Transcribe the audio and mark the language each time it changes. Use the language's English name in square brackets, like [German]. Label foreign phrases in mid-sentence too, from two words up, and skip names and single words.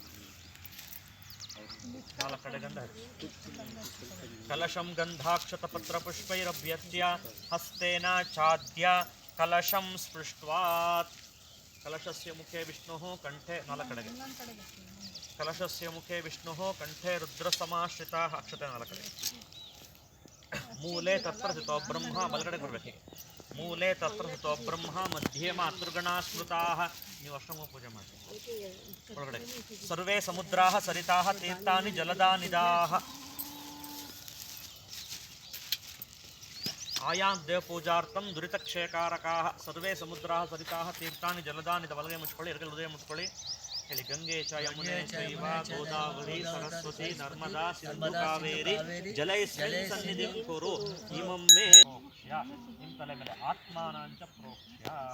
[Kannada] 4 ಕಡೆ ಗಂಧ ಹಚ್ಚಿ [Sanskrit] ಕಲಶಂ ಗಂಧಾಕ್ಷತ ಪತ್ರ ಪುಷ್ಪೈರಭ್ಯರ್ಚ್ಯ ಹಸ್ತೇನ ಚಾದ್ಯ ಕಲಶಂ ಸ್ಪೃಷ್ಟ್ವಾತ್ ಕಲಶಸ್ಯ ಮುಖೇ ವಿಷ್ಣುಃ ಕಂಠೆ [Kannada] 4 ಕಡೆಗೆ [Sanskrit] ಕಲಶಸ್ಯ ಮುಖೇ ವಿಷ್ಣುಃ ಕಂಠೆ ರುದ್ರಸಮಾಶ್ರಿತಾಃ [Kannada] ಅಕ್ಷತೆ 4 ಕಡೆ [Sanskrit] ಮೂಲೆ ತತ್ರ ಸ್ಥಿತೋ ಬ್ರಹ್ಮ [Kannada] ಬಲಗಡೆಗೆ ಬರಬೇಕು [Sanskrit] ಮೂಲೆ ತತ್ರ ಸ್ಥಿತೋ ಬ್ರಹ್ಮ ಮಧ್ಯೆ ಮಾತೃಗಣಾ ಸ್ಮೃತಾಃ [Kannada] ನೀವು ಅಷ್ಟಮ ಪೂಜೆ ಮಾಡಿ ಒಳಗಡೆ [Sanskrit] ಸರ್ವೇ ಸಮುದ್ರಾಃ ಸರಿತಾಃ ತೀರ್ಥಾನಿ ಜಲದಾನಿದಾಃ ಆಯಾಂ ದೇವಪೂಜಾರ್ಥಂ ದುರಿತಕ್ಷಯಕಾರಕಾಃ ಸರ್ವೇ ಸಮುದ್ರಾಃ ಸರಿತಾಃ ತೀರ್ಥಾನಿ ಜಲದಾನಿದ [Kannada] ಬಲಗೈ ಮುಚ್ಕೊಳ್ಳಿ ಎಡಗೈ ಹೃದಯ ಮುಚ್ಕೊಳ್ಳಿ ಹೇಳಿ [Sanskrit] ಗಂಗೆ ಚ ಯಮುನೆ ಚೈವ ಗೋದಾವರಿ ಸರಸ್ವತಿ ನರ್ಮದಾ ಸಿಂಧು ಕಾವೇರಿ ಜಲೈಸ್ಮಿನ್ ಸನ್ನಿಧಿಂ ಕುರು ಇಮಂ ಮೇ ಪ್ರೋಕ್ಷ್ಯ [Kannada] ನಿಮ್ಮ ತಲೆ ಮೇಲೆ [Sanskrit] ಆತ್ಮಾನಾಂಚ ಪ್ರೋಕ್ಷ್ಯ